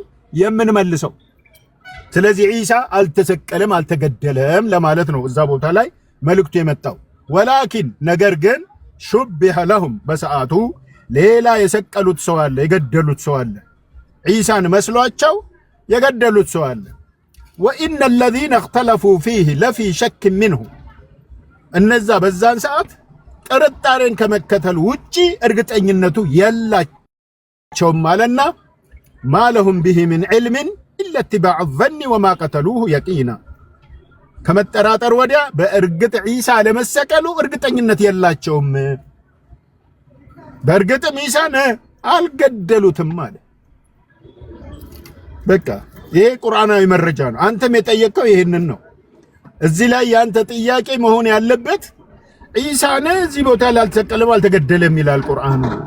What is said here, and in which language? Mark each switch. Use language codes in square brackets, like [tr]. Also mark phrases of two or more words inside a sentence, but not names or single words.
[am] የምንመልሰው። ስለዚህ ኢሳ አልተሰቀለም አልተገደለም ለማለት ነው እዛ ቦታ ላይ መልእክቱ የመጣው። ወላኪን ነገር ግን [ar] شبه لهم [am] በሰዓቱ ሌላ የሰቀሉት ሰው አለ፣ የገደሉት ሰው አለ፣ ኢሳን መስሏቸው የገደሉት ሰው አለ። ወኢነ [ar] الذين اختلفوا فيه لفي شك منه [am] እነዛ በዛን ሰዓት ጥርጣሬን ከመከተል ውጪ እርግጠኝነቱ የላቸውም ማለና ማለሁም [ar] به من علم إلا اتباع الظن وما قتلوه يقينا [am] ከመጠራጠር ወዲያ በእርግጥ ኢሳ ለመሰቀሉ እርግጠኝነት የላቸውም። በእርግጥም ኢሳን አልገደሉትም ማለት በቃ ይሄ ቁርአናዊ መረጃ ነው። አንተም የጠየቀው ይሄንን ነው። እዚህ ላይ ያንተ ጥያቄ መሆን ያለበት ኢሳን እዚህ ቦታ ላይ አልተሰቀለም አልተገደለም ይላል ቁርአኑ።